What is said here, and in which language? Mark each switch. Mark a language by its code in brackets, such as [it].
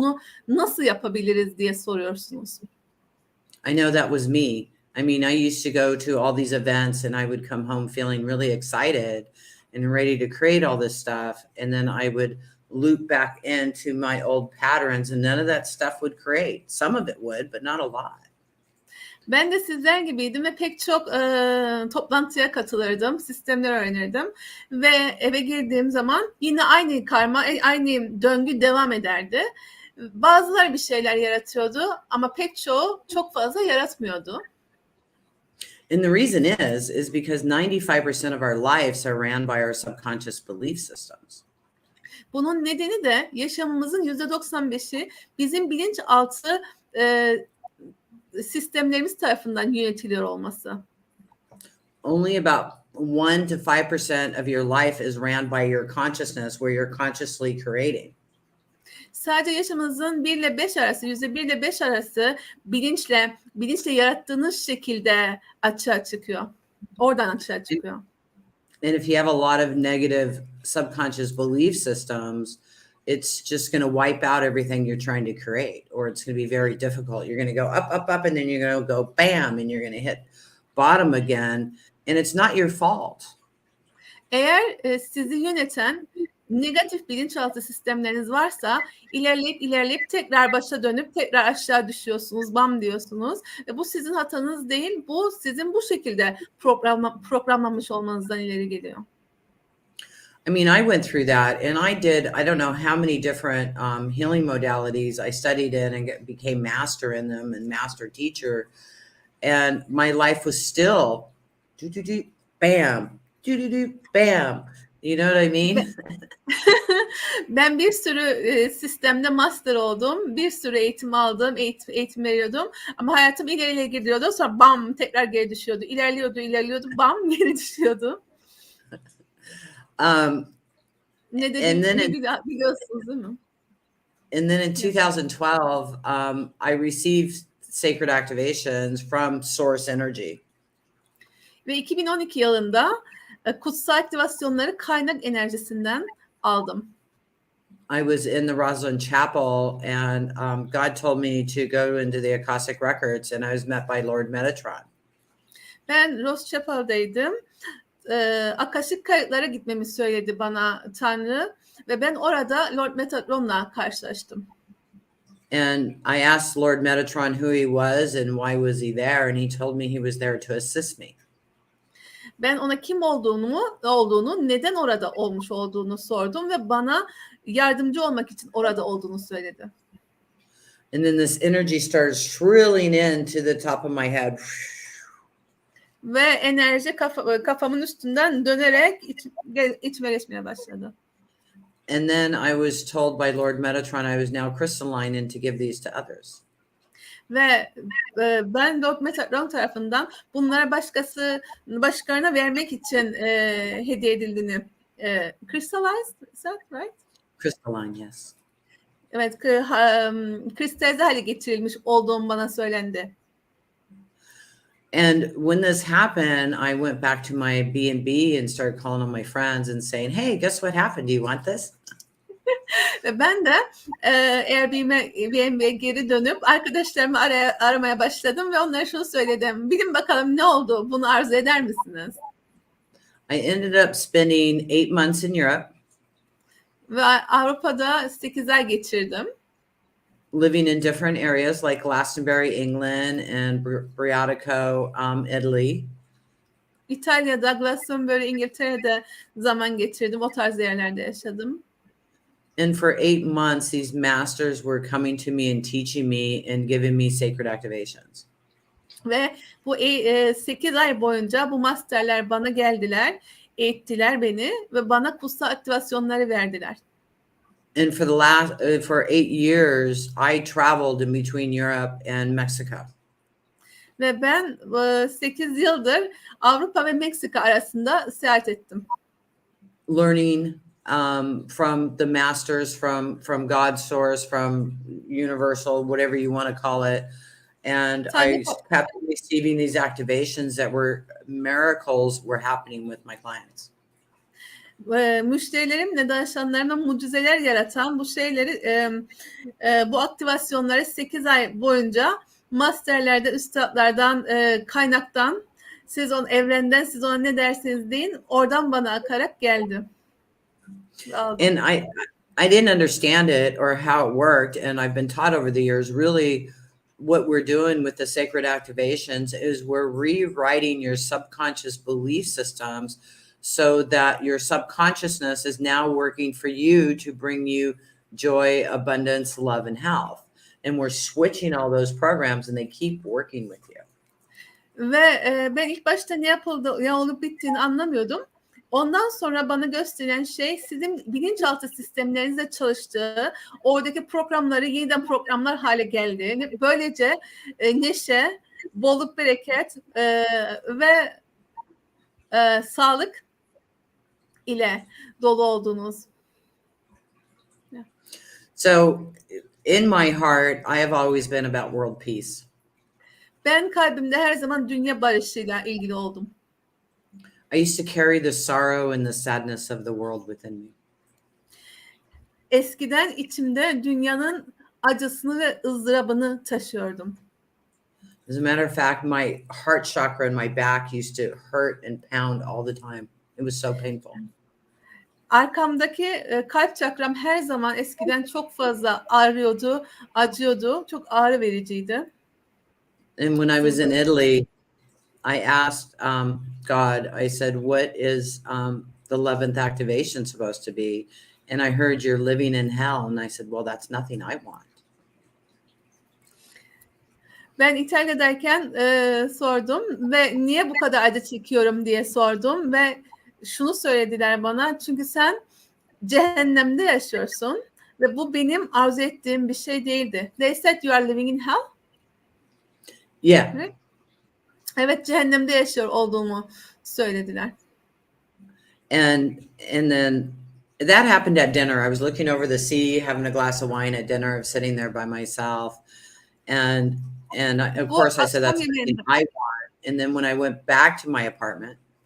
[tr] Bunu nasıl yapabiliriz diye soruyorsunuz. [en] I know that was me. I mean, I used to go to all these events and I would come home feeling really excited and ready to create all this stuff. And then I would loop back into my old patterns and none of that stuff would create. Some of it would, but not a lot. [tr] Ben de sizler gibiydim ve pek çok toplantıya katılırdım, sistemleri öğrenirdim ve eve girdiğim zaman yine aynı karma, aynı döngü devam ederdi. Bazıları bir şeyler yaratıyordu ama pek çoğu çok fazla yaratmıyordu. [en] And the reason is because 95% of our lives are ran by our subconscious belief systems. [tr] Bunun nedeni de yaşamımızın %95'i bizim bilinçaltı sistemlerimiz tarafından yönetiliyor olması. [en] Only about 1 to 5% of your life is ran by your consciousness, where you're consciously creating. [tr] Sadece yaşamınızın 1 ile 5 arası, %1 ile 5 arası bilinçle yarattığınız şekilde açığa çıkıyor. Oradan açığa çıkıyor. [en] And if you have a lot of negative subconscious belief systems, it's just going to wipe out everything you're trying to create, or it's going to be very difficult. You're going to go up, and then you're going to go bam, and you're going to hit bottom again, and it's not your fault. [tr] Eğer sizi yöneten negatif bilinçaltı sistemleriniz varsa ilerleyip tekrar başa dönüp tekrar aşağı düşüyorsunuz, bam diyorsunuz. Ve bu sizin hatanız değil, bu sizin bu şekilde programlanmış olmanızdan ileri geliyor. [en] I mean, I went through that and I don't know how many different healing modalities I studied in and became master in them and master teacher. And my life was still bam, bam. You know what I mean? [tr] Ben bir sürü sistemde master oldum. Bir sürü eğitim aldım, eğitim veriyordum. Ama hayatım ileriye gidiyordu. Sonra bam tekrar geri düşüyordu. İlerliyordu, bam geri düşüyordu. Ne dediğimi biliyorsunuz değil mi? [en] And then in 2012, I received sacred activations from source energy. [tr] Ve 2012 yılında kutsal aktivasyonları kaynak enerjisinden aldım. [en] I was in the Rosalind Chapel and God told me to go into the Akashic Records and I was met by Lord Metatron. [tr] Ben Rose Chapel'daydım. Akasik kayıtlara gitmemi söyledi bana Tanrı ve ben orada Lord Metatron'la karşılaştım. [en] And I asked Lord Metatron who he was and why was he there, and he told me he was there to assist me. [tr] Ben ona kim olduğunu, neden orada olmuş olduğunu sordum ve bana yardımcı olmak için orada olduğunu söyledi. [en] And then this energy started shrilling into the top of my head. [tr] Ve enerji kafamın üstünden dönerek içime geçmeye başladı. [en] And then I was told by Lord Metatron I was now crystalline and to give these to others. [tr] Ve ben Lord Metatron tarafından bunlara başkalarına vermek için hediye edildiğini [en] crystallized, is that right? Crystalline, yes. [tr] Evet, kristalize hale getirilmiş olduğum bana söylendi. [en] And when this happened, I went back to my B&B and started calling on my friends and saying, hey, guess what happened? Do you want this? [tr] Ve ben de Airbnb'ye geri dönüp arkadaşlarımı aramaya başladım ve onlara şunu söyledim. Bilin bakalım ne oldu? Bunu arzu eder misiniz? [en] I ended up spending 8 months in Europe. [tr] Ve Avrupa'da 8 ay geçirdim. [en] Living in different areas like Glastonbury, England, and Briatico, Italy. [tr] İtalya'da, Glastonbury, İngiltere'de zaman geçirdim. O tarz yerlerde yaşadım. [en] And for 8 months, these masters were coming to me and teaching me and giving me sacred activations. [tr] Ve bu 8 ay boyunca bu masterler bana geldiler, eğittiler beni ve bana kutsal aktivasyonları verdiler. [en] And for 8 years, I traveled in between Europe and Mexico. [tr] Ve ben 8 yıldır Avrupa ve Meksika arasında seyahat ettim. [en] Learning from the masters, from God's source, from universal, whatever you want to call it. And I kept receiving these activations that were miracles were happening with my clients. [tr] Müşterilerimle danışanlarıma mucizeler yaratan bu şeyleri, bu aktivasyonları 8 ay boyunca masterlerde, üstadlardan, kaynaktan, evrenden, siz ona ne derseniz deyin, oradan bana akarak geldi. [en] And I didn't understand it or how it worked, and I've been taught over the years, really what we're doing with the sacred activations is we're rewriting your subconscious belief systems so that your subconsciousness is now working for you to bring you joy, abundance, love, and health. And we're switching all those programs and they keep working with you. [tr] Ve ben ilk başta ne olup bittiğini anlamıyordum. Ondan sonra bana gösteren şey sizin bilinçaltı sistemlerinizle çalıştığı, oradaki programları yeniden programlar hale geldi. Böylece neşe, bolluk, bereket ve sağlık ile dolu oldunuz. [en] Yeah. So in my heart, I have always been about world peace. [tr] Ben kalbimde her zaman dünya barışıyla ilgili oldum. [en] I used to carry the sorrow and the sadness of the world within me. [tr] Eskiden içimde dünyanın acısını ve ızdırabını taşıyordum. [en] As a matter of fact, my heart chakra in my back used to hurt and pound all the time. It was so painful. [tr] Arkamdaki kalp çakram her zaman eskiden çok fazla ağrıyordu, acıyordu. Çok ağrı vericiydi. [en] And when I was in Italy, I asked God, I said, what is the 11th activation supposed to be? And I heard you're living in hell. And I said, well, that's nothing I want. [tr] Ben İtalya'dayken sordum ve niye bu kadar acı çekiyorum diye sordum ve şunu söylediler bana, çünkü sen cehennemde yaşıyorsun ve bu benim arzu ettiğim bir şey değildi. [en] They said you are living in hell. Yeah. [tr] Evet, cehennemde yaşıyor olduğumu söylediler. [en] And then that happened at dinner. I was looking over the sea, having a glass of wine at dinner. I was sitting there by myself. And of course I said, that's something I want. And then when I went back to my apartment,